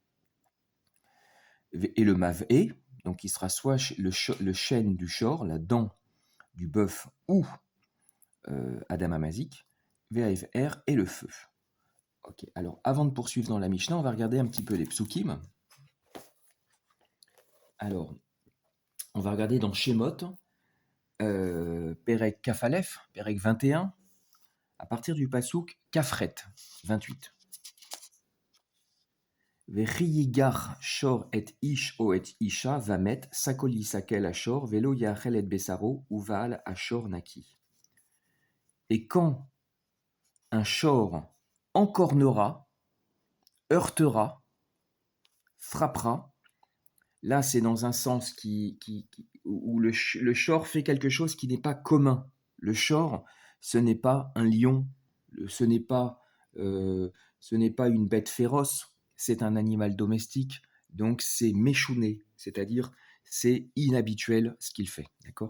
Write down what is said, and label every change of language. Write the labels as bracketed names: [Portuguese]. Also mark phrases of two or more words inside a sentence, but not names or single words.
[French] Et le Mav'e, donc qui sera soit le chêne du shor, la dent du bœuf, ou [Hebrew] אדם המזיק, [French] VAFR et le feu. Ok, alors avant de poursuivre dans la Mishnah, on va regarder un petit peu les psukim. Alors, on va regarder dans Shemot, [Hebrew] פרק כא, [French] Perek 21, à partir du [Hebrew] פסוק כח, [French] 28. [Hebrew] ויגח שור את איש או את אשה ומת סקול יסקל השור ולא יאכל את בשרו ובעל השור נקי. [French] Et quand un shor encornera, heurtera, frappera, là c'est dans un sens où le shor fait quelque chose qui n'est pas commun. Le shor, ce n'est pas un lion, ce n'est pas une bête féroce, c'est un animal domestique, donc c'est méchouné, c'est-à-dire c'est inhabituel ce qu'il fait, d'accord?